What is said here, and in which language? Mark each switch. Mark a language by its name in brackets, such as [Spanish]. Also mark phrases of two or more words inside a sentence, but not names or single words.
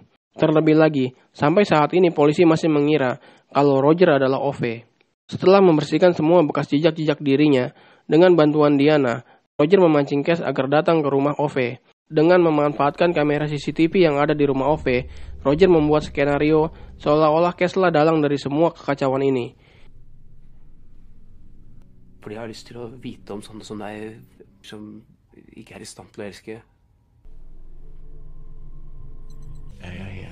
[Indonesian] Terlebih lagi, sampai saat ini polisi masih mengira kalau Roger adalah Ove. Setelah membersihkan semua bekas jejak-jejak dirinya, dengan bantuan Diana, Roger memancing Cash agar datang ke rumah Ove. Dengan memanfaatkan kamera CCTV yang ada di rumah Ove, Roger membuat skenario seolah-olah Cash lah dalang dari semua kekacauan ini. [Norwegian] Fordi jeg har lyst til å vite om sånne som deg, som ikke er i stand til å elske. Jeg er her.